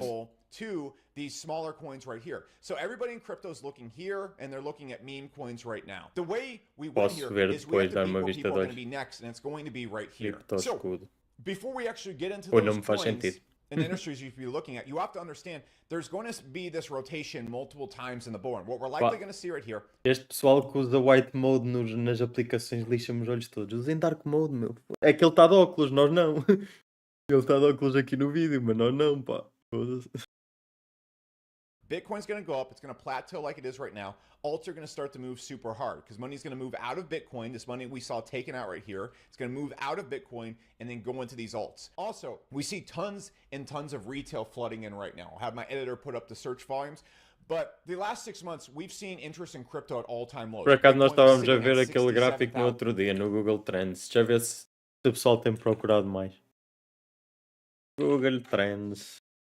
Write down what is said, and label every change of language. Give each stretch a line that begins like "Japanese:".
English: people to these smaller coins right here. So everybody in crypto is looking here, and they're looking at meme coins right now. The way we win here is we have to beat what people are going to be next, and it's going to be right here. So before we actually get into those coins and industries you should be looking at, you have to understand there's going to be this rotation multiple times in the board. What we're likely going to see right here.
Portuguese: Este pessoal que usa white mode nas aplicações lixa-me os olhos todos. Usem dark mode, meu. É que ele está de óculos, nós não. Ele está de óculos aqui no vídeo, mas nós não, pá.
English: Bitcoin's going to go up. It's going to plateau like it is right now. Alts are going to start to move super hard because money's going to move out of Bitcoin. This money we saw taken out right here. It's going to move out of Bitcoin and then go into these alts. Also, we see tons and tons of retail flooding in right now. I'll have my editor put up the search volumes. But the last 6 months, we've seen interest in crypto at all-time lows.
Portuguese: Por acaso nós estávamos a ver aquele gráfico no outro dia no Google Trends. Já vê se o pessoal tem procurado mais. Google Trends.